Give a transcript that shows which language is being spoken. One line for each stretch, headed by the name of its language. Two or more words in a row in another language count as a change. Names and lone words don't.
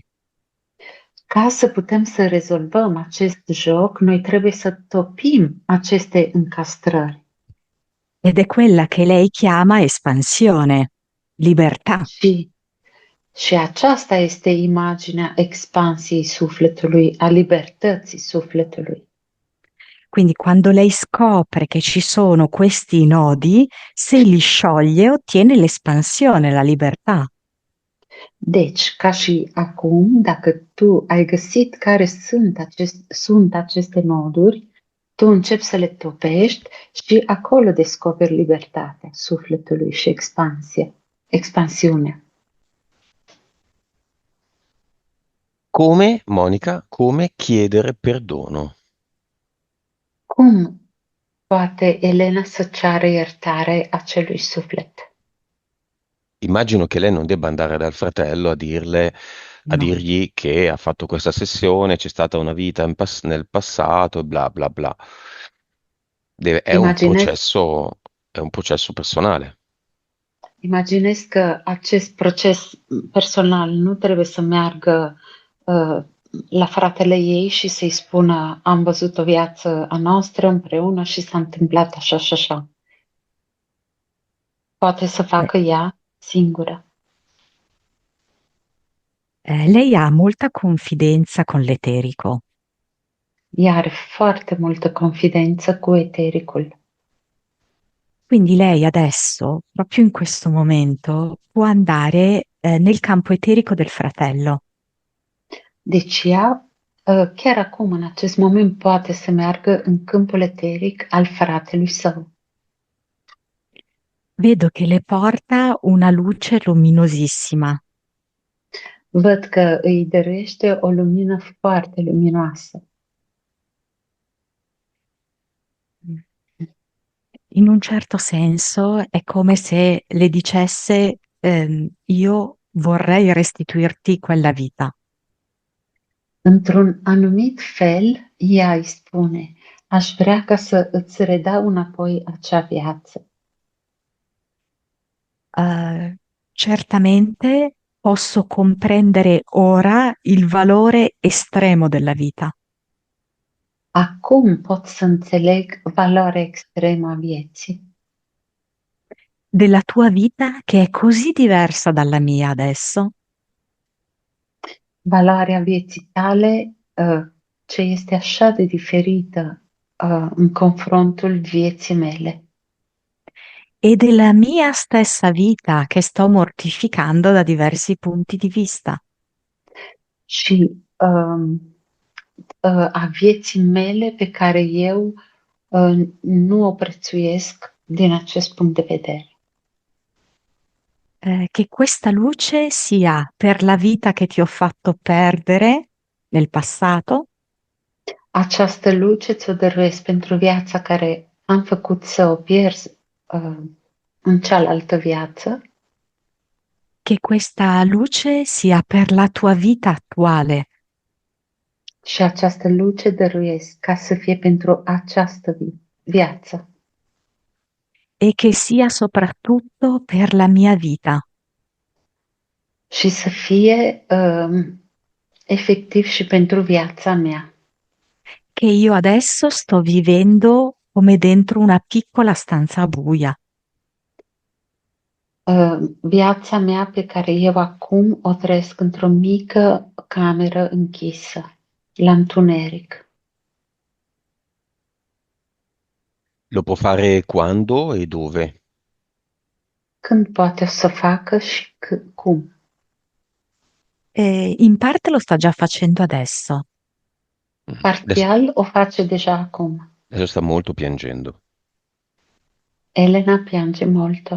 Romanian: Ca să putem să rezolvăm acest joc, noi trebuie să topim aceste încastrări.
Italian: Ed è quella che lei chiama espansione, libertà.
Romanian: Și aceasta este imaginea expansiei sufletului, a libertății sufletului.
Italian: Quindi quando lei scopre che ci sono questi nodi, se li scioglie ottiene l'espansione, la libertà.
Romanian: Deci, ca și acum, dacă tu ai găsit care sunt aceste noduri, tu începi să le topești și acolo descoperi libertatea sufletului și expansiunea.
Italian: Come, Monica, come chiedere perdono?
Romanian: Cum poate Elena să ceară iertare acelui suflet?
Italian: Immagino che lei non debba andare dal fratello a No. dirgli che ha fatto questa sessione, c'è stata una vita nel passato e bla bla bla. È
Romanian: Imaginez,
Italian: è un processo personale.
Romanian: imaginez că acest proces personal nu trebuie să meargă la fratele ei și să-i spună am văzut o viață a noastră împreună și s-a întâmplat așa și așa. Poate să facă ea singură.
Italian: Lei ha molta confidenza con l'eterico.
Romanian: Ea are foarte multă confidență cu etericul.
Italian: Quindi lei adesso, proprio in questo momento, può andare nel campo eterico del fratello.
Romanian: Deci ea, chiar acum, în acest moment, poate să meargă în câmpul eteric al fratelui său.
Italian: Vedo che le porta una luce luminosissima.
Romanian: Văd că îi dăruiește o lumină foarte luminoasă.
Italian: In un certo senso è come se le dicesse io vorrei restituirti quella vita.
Romanian: Într-un anumit fel, ea îi spune, aș vrea ca să îți redau înapoi acea viață.
Italian: Certamente posso comprendere ora il valore estremo della vita.
Romanian: Acum pot să înțeleg valoarea extremă a vieții.
Italian: Della tua vita che è così diversa dalla mia adesso.
Romanian: Valoarea vieții tale, ce este așa de diferită în confrontul vieții mele.
Italian: E della mia stessa vita che sto mortificando da diversi punti di vista.
Romanian: Și a vieții mele pe care eu nu o prețuiesc din acest punct de vedere.
Italian: Che questa luce sia per la vita che ti ho fatto perdere nel passato,
Romanian: Această luce ți-o dăruiesc pentru viața care am făcut să o pierzi în cealaltă viață,
Italian: che questa luce sia per la tua vita attuale,
Romanian: și această luce dăruiesc ca să fie pentru această viață.
Italian: e che sia soprattutto per la mia vita,
Romanian: și să fie efectiv și pentru viața mea.
Italian: che io adesso sto vivendo come dentro una piccola stanza buia.
Romanian: Viața mea pe care eu acum o trăiesc într-o mică cameră închisă, la întuneric.
Italian: Lo può fare quando e dove?
Romanian: Când poate o să facă și cum?
Italian: E in parte lo sta già facendo adesso. Adesso,
Romanian: Parțial o face deja acum.
Italian: adesso sta molto piangendo. Elena piange molto.